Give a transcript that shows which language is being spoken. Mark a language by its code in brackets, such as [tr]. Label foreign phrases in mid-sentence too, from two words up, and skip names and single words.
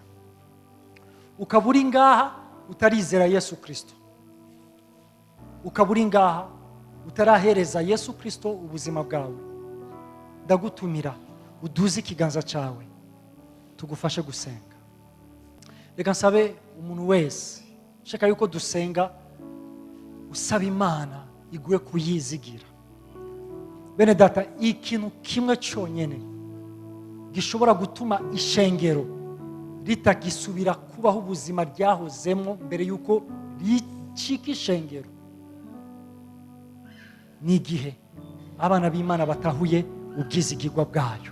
[rn] Ukaba uri ngaha utarizera Yesu Kristo, ukaba uri ngaha utarahereza Yesu Kristo ubuzima bwawe, ndagutumira uduze ikiganza cyawe tugufashe gusenga. Reka nsabe umuntu wese shaka yuko dusenga usaba Imana iguye kuyizigira. Bene data, ikintu kimwe cyonyine gishobora gutuma ishengero ritagisubira kubaho ubuzima ryahozemo mbere yuko ricika ishengero, ni igihe abana b'Imana batahuye ubwizigirwa bwayo.